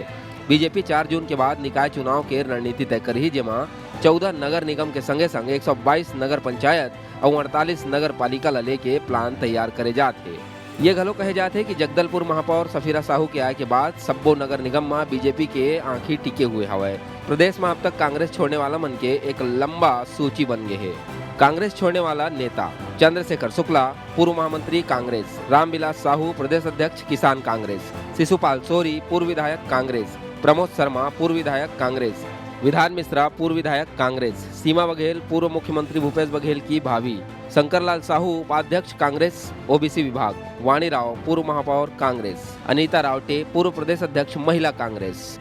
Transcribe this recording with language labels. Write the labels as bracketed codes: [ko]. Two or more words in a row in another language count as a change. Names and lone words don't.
[hne] बीजेपी 4 जून के बाद निकाय चुनाव के रणनीति तय करी, जेमा 14 नगर निगम के संगे संग 122 नगर पंचायत और 48 नगर पालिका ला लेके प्लान तैयार करे जाते। ये घलो कहे जाते कि जगदलपुर महापौर सफीरा साहू के आए के बाद सब्बो नगर निगम में बीजेपी के आंखी टिके हुए हवे। प्रदेश में अब तक कांग्रेस छोड़ने वाला मन के एक लंबा सूची बन गए है। कांग्रेस छोड़ने वाला नेता चंद्रशेखर शुक्ला, पूर्व महामंत्री कांग्रेस, रामविलास साहू प्रदेश अध्यक्ष किसान कांग्रेस, शिशुपाल सोरी पूर्व विधायक कांग्रेस, प्रमोद शर्मा पूर्व विधायक कांग्रेस, विधान मिश्रा पूर्व विधायक कांग्रेस, सीमा बघेल पूर्व मुख्यमंत्री भूपेश बघेल की भाभी, शंकरलाल साहू उपाध्यक्ष कांग्रेस ओबीसी विभाग, वाणी राव पूर्व महापौर कांग्रेस, अनीता रावटे पूर्व प्रदेश अध्यक्ष महिला कांग्रेस।